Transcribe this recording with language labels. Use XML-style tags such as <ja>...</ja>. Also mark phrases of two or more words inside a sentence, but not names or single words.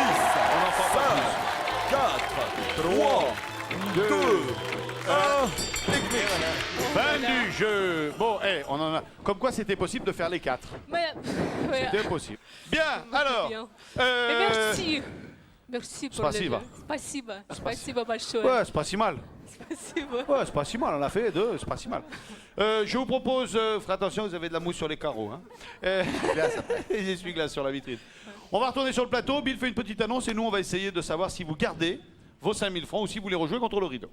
<fr>On en fera pas 4, 3, 2, 1. Fin du jeu. Bon, on en a. Comme quoi c'était possible de faire les 4. Mais, ouais. C'était possible. Bien, alors. Bien. Et merci. Merci pour</fr> <ru>Спасибо.</ru> <fr>le jeu.</fr> <ru>Спасибо. Спасибо большое.</ru> <fr>Ouais, c'est pas si mal.</fr> <ru>Спасибо.</ru> <fr>Ouais, c'est pas si mal, on a fait 2, c'est pas si mal. Je vous propose, faites attention, vous avez de la mousse sur les carreaux. Hein. Et des essuie-glaces sur la vitrine. On va retourner sur le plateau, Bill fait une petite annonce et nous on va essayer de savoir si vous gardez vos 5000 francs ou si vous les rejouez contre le rideau.</fr>